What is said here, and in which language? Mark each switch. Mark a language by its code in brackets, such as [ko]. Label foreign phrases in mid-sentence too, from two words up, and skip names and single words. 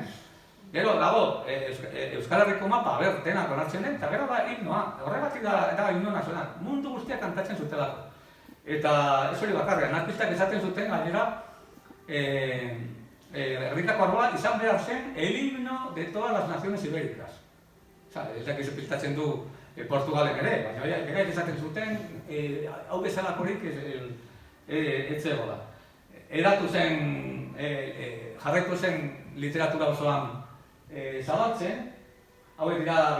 [eu] Gero, dago, Euskal Herriko mapa, denak onartzen den, eta gero da himnoa. Horregatik da himno nazional. Mundu guztiak kantatzen zutelako. Eta ez hori bakarri, anarkistak esaten zuten, gainera, Gernikako Arbola izan behar zen [es] el himno de todas las naciones ibéricas. [eu] Ez dakizu piltatzen du Portugalen ere, baina berak esaten zuten, hau bezalakorik ez zegoela. Eratu zen, jarraitu zen literatura osoan zabaltzen, hauek dira